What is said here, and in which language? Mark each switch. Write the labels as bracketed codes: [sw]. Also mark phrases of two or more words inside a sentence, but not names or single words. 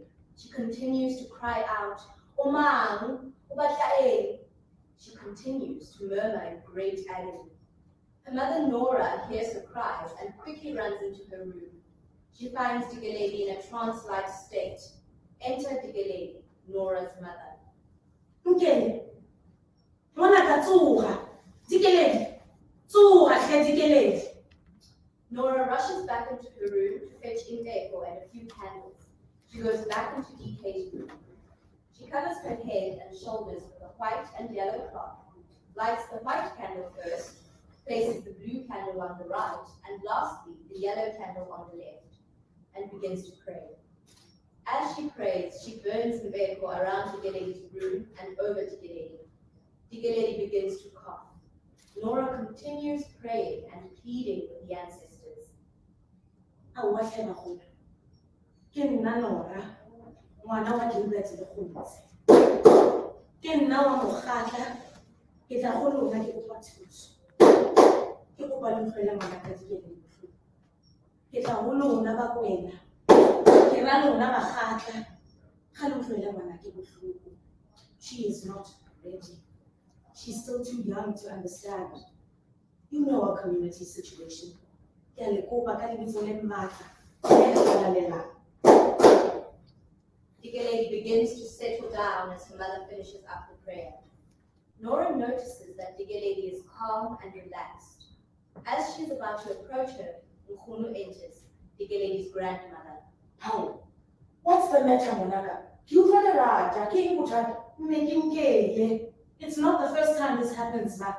[en] She continues to cry out, Umang, Ubatae. She continues to murmur in great agony. Her mother Nora hears her cries and quickly runs into her room. She finds Digaledi in a trance-like state. Enter Digaledi, Nora's mother. [tn] Nkele, mwana katsuha, Digaledi, tsuha hle Digaledi. [en] Nora rushes back into her room to fetch Imbeko and a few candles. She goes back into DK's room. She covers her head and shoulders with a white and yellow cloth, lights the white candle first, places the blue candle on the right, and lastly, the yellow candle on the left, and begins to pray. As she prays, she burns Mbeko around Digaledi's room and over Digaledi. Digaledi begins to cough. Nora continues praying and pleading with the ancestors. [tn] Awahle bagolo. Ke nna Nora, ngwana wa Gilbert le Kgontse. Ke nna wa Mokgatla, ke tla go lona ke kopa thuso. Ke kopa le tlhoela ngwana ka Digaledi bohloko. Ke tla go lona ba kwena. Ke ra lona ba Kgatla, ga le tlhoela ngwana ke bohloko. [en] She is not ready. She's still too young to understand. You know our community situation. [tn] Ke a le kopa ka lebitso le matla. [en] Digaledi begins to settle down as her mother finishes up the prayer. Nora notices that Digaledi is calm and relaxed. As she's about to approach her, Nkunu enters, Digaledi's grandmother. How? What's the matter, Monaga? You run around, it's not the first time this happens, ma.